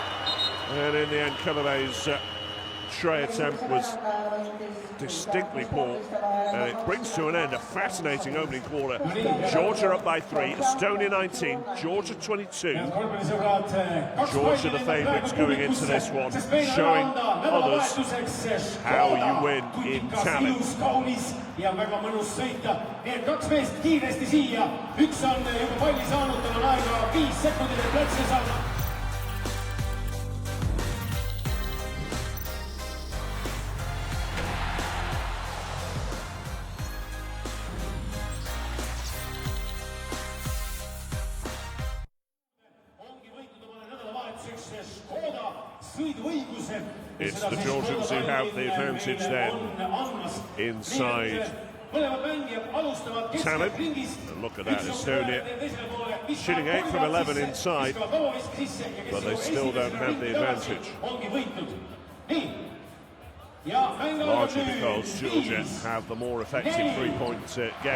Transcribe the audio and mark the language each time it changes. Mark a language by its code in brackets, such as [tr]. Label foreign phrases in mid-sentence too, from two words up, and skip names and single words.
[en] And in the end, Kinaway's tray attempt was distinctly poor, and it brings to an end a fascinating opening quarter. Georgia up by 3, Estonia 19, Georgia 22. Georgia the favourites going into this one, showing others how you win in Tallinn. [et] Ja väga mõnus sõita. Need kaks meest kiiresti siia. Üks on juba palli saanud, tal on aega 5 sekundit, et platsi saada. Ongi võitud omale nädalavahetuseks Škoda sõiduõiguse. [en] It's the Georgians who have the advantage then inside Tallinn. And look at that, Estonia shooting 8 from 11 inside, but they still don't have the advantage. Largely because Georgia have the more effective three-point game.